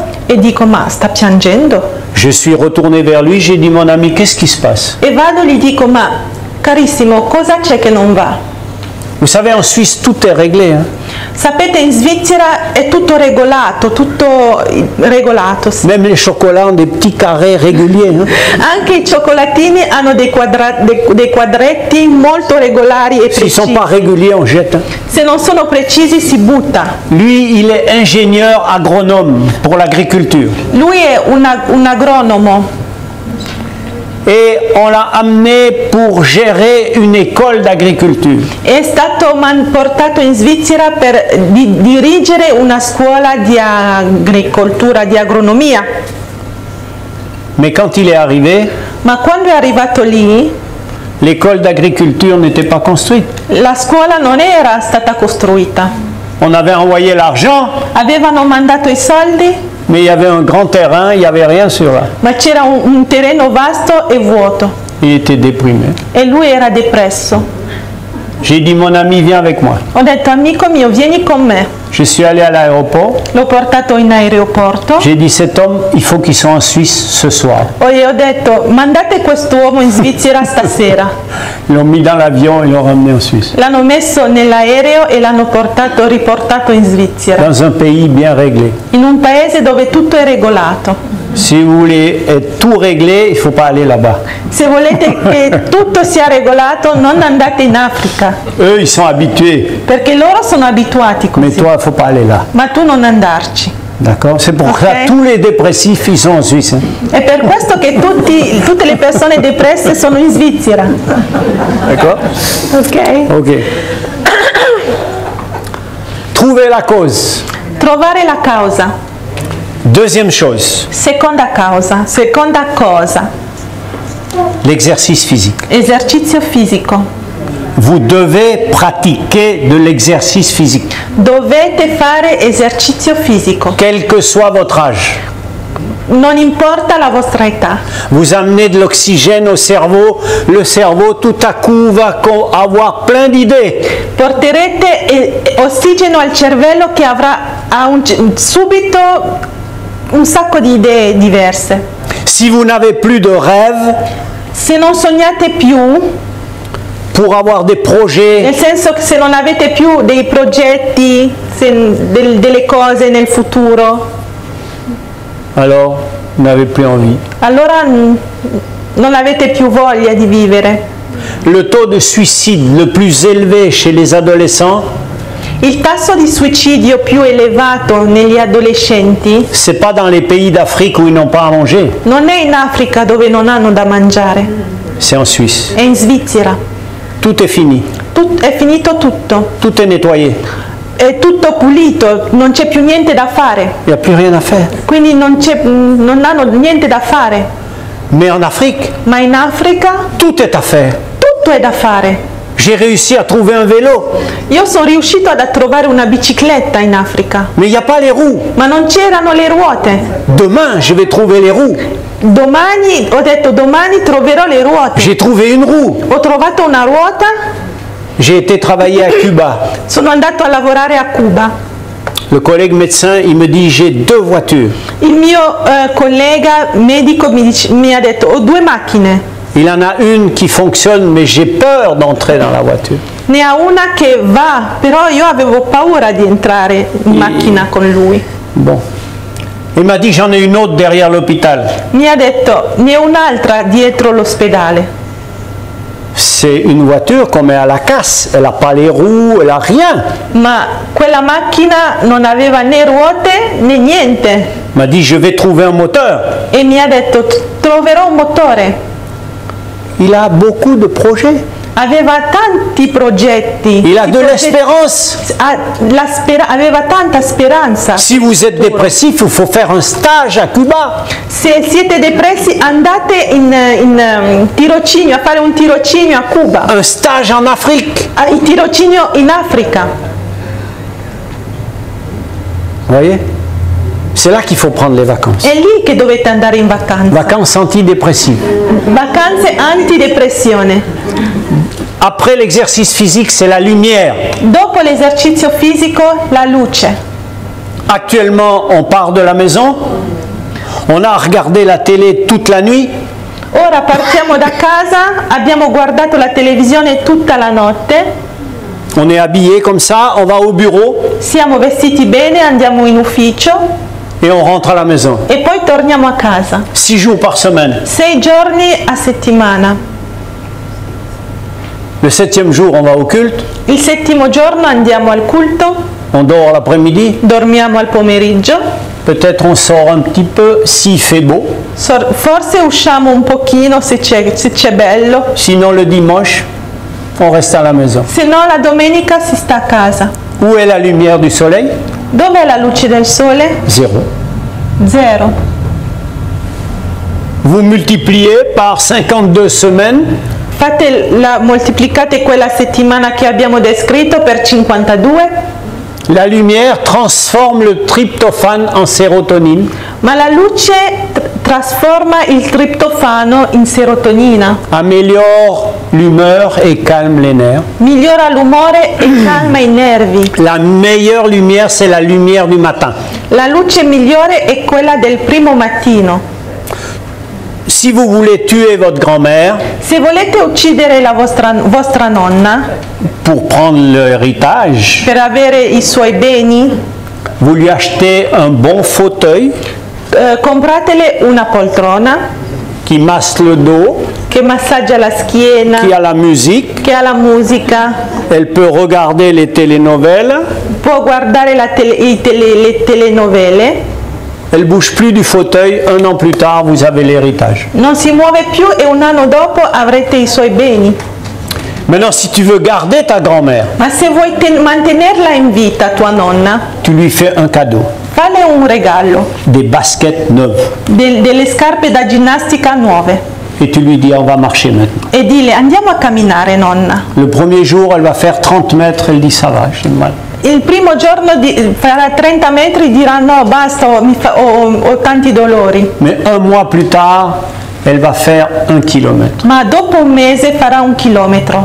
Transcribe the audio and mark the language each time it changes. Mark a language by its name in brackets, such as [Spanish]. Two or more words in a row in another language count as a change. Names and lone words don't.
[Italian] e dico ma sta piangendo? [French] Je suis retourné vers lui, j'ai dit mon ami, qu'est-ce qui se passe? [Italian] E vado e gli dico ma carissimo, cosa c'è che non va? [French] Vous savez, en Suisse, tout est réglé. Hein? [Italian] Sapete, in Svizzera è tutto regolato, sì. [French] Même les chocolats ont des petits carrés réguliers. Hein? [Italian] Anche i cioccolatini hanno dei quadretti molto regolari e [French] S'ils ne sont [Italian] precisi. [French] pas réguliers, on jette. Hein? [Italian] Se non sono precisi si butta. [French] Lui, il est ingénieur agronome pour l'agriculture. [Italian] Lui è un agronomo [French] Et on l'a amené pour gérer une école d'agriculture. [Italian] è stato portato in Svizzera per dirigere una scuola di agricoltura, di agronomia. [French] Mais quand il est arrivé, [Italian] Ma quando è arrivato lì, [French] l'école d'agriculture n'était pas construite. [Italian] la scuola non era stata costruita. [French] On avait envoyé l'argent, [Italian] Avevano mandato i soldi, [French] mais il y avait un grand terrain, il n'y avait rien sur là. [Italian] ma c'era un terreno vasto e vuoto [French] Il était déprimé. [Italian] e lui era depresso. [French] J'ai dit, mon ami, viens avec moi. [Italian] Ho detto amico mio vieni con me. [French] Je suis allé à l'aéroport. [Italian] L'ho portato in aeroporto [French] J'ai dit, cet homme, il faut qu'il soit en Suisse ce soir. [Italian] e ho detto mandate quest'uomo in Svizzera stasera. [French] Ils l'ont mis dans l'avion et l'ont ramené en Suisse. [Italian] L'hanno messo nell'aereo e l'hanno riportato in Svizzera, [French] Dans un pays bien réglé. [Italian] in un paese dove tutto è regolato. [French] Si vous voulez être tout réglé, il ne faut pas aller là-bas. [Italian] Se volete che tutto sia regolato non andate in Africa, [French] Eux, ils sont habitués. [Italian] perché loro sono abituati [French] Mais [Italian] così, [French] toi, il ne faut pas aller là. [Italian] ma tu non andarci. [French] D'accord? C'est pour [Italian] Ok. [French] ça tous les dépressifs, ils sont en Suisse. Hein. [Italian] È per questo che tutte le persone depresse sono in Svizzera. [French] D'accord? [Italian] Ok? [French] Ok. Trouver la cause. [Italian] Trovare la causa. [French] Deuxième chose, [Italian] Seconda cosa, [French] l'exercice physique. [Italian] esercizio fisico. [French] Vous devez pratiquer de l'exercice physique, [Italian] Dovete fare esercizio fisico, [French] quel que soit votre âge. [Italian] non importa la vostra età. [French] Vous amenez de l'oxygène au cerveau, le cerveau tout à coup va avoir plein d'idées. [Italian] Porterete ossigeno al cervello che avrà subito un sacco di idee diverse. [French] Si vous n'avez plus de rêve, [Italian] se non sognate più, [French] pour avoir des projets, [Italian] nel senso che se non avete più dei progetti, delle cose nel futuro, [French] alors vous n'avez plus envie. [Italian] Allora non avete più voglia di vivere. [French] Le taux de suicide le plus élevé chez les adolescents, [Italian] il tasso di suicidio più elevato negli adolescenti, [French] c'est pas dans les pays d'Afrique où ils n'ont pas à manger. [Italian] Non è in Africa dove non hanno da mangiare. [French] C'est en Suisse. [Italian] È in Svizzera. [French] Tout est fini. [Italian] È finito tutto. [French] Tout est nettoyé. [Italian] È tutto pulito, non c'è più niente da fare. [French] Il n'y a plus rien à faire. [Italian] Quindi non hanno niente da fare. [French] Mais en Afrique, [Italian] ma in Africa [French] tout est à faire. [Italian] Tutto è da fare. [French] J'ai réussi à trouver un vélo. [Italian] Io sono riuscito a trovare una bicicletta in Africa. [French] Mais il n'y a pas les roues. [Italian] Ma non c'erano le ruote. [French] Demain, je vais trouver les roues. [Italian] Domani, ho detto domani troverò le ruote. [French] J'ai trouvé une roue. [Italian] Ho trovato una ruota. [French] J'ai été travailler à Cuba. [Italian] Sono andato a lavorare a Cuba. [French] Le collègue médecin, il me dit, j'ai 2 voitures. [Italian] Il mio collega medico mi ha detto, ho 2 macchine. [French] Il en a une qui fonctionne, mais j'ai peur d'entrer dans la voiture. [Italian] Ne ha una che va, però io avevo paura di entrare in macchina con lui. [French] Bon. Il m'a dit, j'en ai une autre derrière l'hôpital. [Italian] Mi ha detto, ne ho un'altra dietro l'ospedale. [French] C'est une voiture qu'on met à la casse, elle n'a pas les roues, elle n'a rien. [Italian] Ma quella macchina non aveva né ruote né niente. [French] Il m'a dit, je vais trouver un moteur. [Italian] E mi ha detto, troverò un motore. [French] Il a beaucoup de projets. [Italian] Aveva tanti progetti. [French] Il a de l'espérance. [Italian] Aveva tanta speranza. [French] Si vous êtes dépressif, il faut faire un stage à Cuba. [Italian] Se siete depressi, andate in tirocinio, a fare un tirocinio a Cuba. [French] Un stage en Afrique. [Italian] Il tirocinio in Africa. [French] Vous voyez? C'est là qu'il faut prendre les vacances. [Italian] È lì che dovete andare in vacanza. [French] Vacances antidepressives. [Italian] Vacanze antidepressione. [French] Après l'exercice physique, c'est la lumière. [Italian] Dopo l'esercizio fisico, la luce. [French] Actuellement, on part de la maison. On a regardé la télé toute la nuit. [Italian] Ora partiamo da casa, abbiamo guardato la televisione tutta la notte. [French] On est habillé comme ça, on va au bureau. [Italian] Siamo vestiti bene, andiamo in ufficio. [French] Et on rentre à la maison. [Italian] E poi torniamo a casa. [French] 6 jours par semaine. [Italian] 6 giorni a settimana. [French] Le 7e jour, on va au culte. [Italian] Il 7° giorno andiamo al culto. [French] On dort l'après-midi. [Italian] Dormiamo al pomeriggio. [French] Peut-être on sort un petit peu s'il fait beau. [Italian] Forse usciamo un pochino se c'è bello. [French] Sinon le dimanche, on reste à la maison. [Italian] Se no la domenica si sta a casa. [French] Où est la lumière du soleil? [Italian] Dov'è la luce del sole? [French] Zéro. [Italian] Zero. [French] Vous multipliez par 52 semaines. [Italian] Moltiplicate quella settimana che abbiamo descritto per 52. [French] La lumière transforme le tryptophane en sérotonine. [Italian] Ma la luce trasforma il triptofano in serotonina. [French] Améliore l'humeur et calme les nerfs. [Italian] Migliora l'umore e calma i nervi. [French] La meilleure lumière, c'est la lumière du matin. [Italian] La luce migliore è quella del primo mattino. [French] Si vous voulez tuer votre grand-mère, [Italian] se volete uccidere la vostra nonna, [French] pour prendre l'héritage, [Italian] per avere i suoi beni, [French] vous lui achetez un bon fauteuil, [Italian] compratele una poltrona [French] qui masse le dos, [Italian] che massaggia la schiena, [French] qui a la musique, [Italian] che ha la musica, [French] elle peut regarder les télénoveles, [Italian] può guardare le telenovele. [French] Elle ne bouge plus du fauteuil, 1 an plus tard, vous avez l'héritage. [Italian] Non si muove più e un anno dopo avrete i suoi beni. [French] Maintenant, si tu veux garder ta grand-mère, [Italian] ma se vuoi mantenerla in vita, tua nonna, [French] tu lui fais un cadeau. [Italian] Fale un regalo. [French] Des baskets neuves. [Italian] Delle scarpe da ginnastica nuove. [French] Et tu lui dis, on va marcher maintenant. [Italian] E dile, andiamo a camminare, nonna. [French] Le premier jour, elle va faire 30 mètres, elle dit, ça va, j'ai mal. [Italian] Il primo giorno farà 30 metri, dirà no, basta, ho tanti dolori. [French] Mais un mois plus tard, elle va faire 1 kilomètre. [Italian] Ma dopo un mese farà 1 chilometro.